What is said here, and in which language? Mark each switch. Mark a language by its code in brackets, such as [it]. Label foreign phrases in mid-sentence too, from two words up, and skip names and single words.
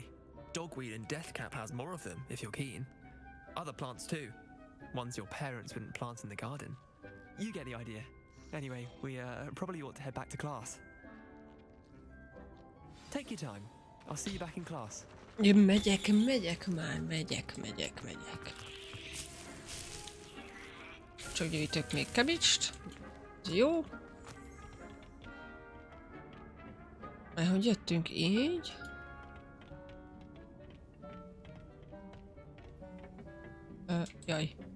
[en] Dogweed and deathcap has more of them, if you're keen. Other plants too. Ones your parents wouldn't plant in the garden. You get the idea. Anyway, we probably ought to head back to class. Take your time. I'll see you back in class. [hu] Én megyek már, megyek. Csak gyűjtök még kebicst. Ez jó. Mert hogy jöttünk így. Jaj.